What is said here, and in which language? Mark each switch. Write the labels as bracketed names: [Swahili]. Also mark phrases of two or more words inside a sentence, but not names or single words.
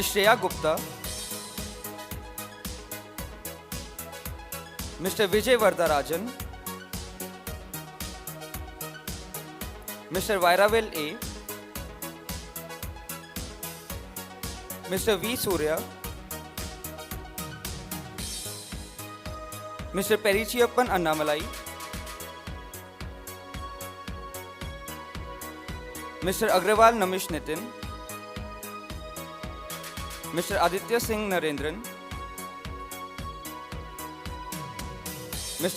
[English] Shreya Gupta, Mr. Vijay Vardarajan, Mr. Vairavel A, Mr. V. Surya, Mr. Perichiyappan Annamalai, Mr. Agrawal Namish Nitin, Mr. Aditya Singh Narendran, Mr.